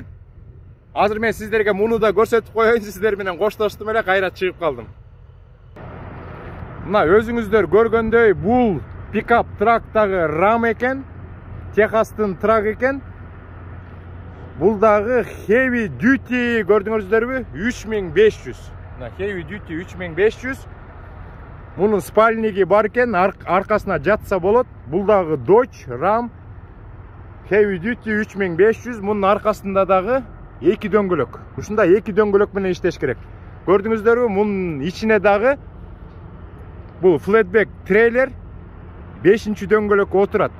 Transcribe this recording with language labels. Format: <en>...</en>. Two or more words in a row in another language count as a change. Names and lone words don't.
<ky>Азыр мен сиздерге муну да көрсөтүп коеюн, сиздер менен коштоштум эле, кайра чыгып калдым. Мына өзүңүздөр көргөндөй, бул пикап трактагы рам экен, Техастын трак экен. Бул дагы</ky> <en>heavy duty,</en> <ky>көрдүңүздөрбү? 3500. Мына</ky> <en>heavy duty</en> <ky>3500. Мунун спальниги бар экен, аркасына жатса болот. Бул дагы Dodge Ram</ky> <en>heavy duty</en> <ky>3500. Мунун аркасында дагы 2 дөңгөлөк. Ушундай 2 дөңгөлөк менен иштеш керек. Көрдүңүздөрбү? Мунун ичине дагы бул flatbed трейлер 5-чи дөңгөлөк отурат.</ky>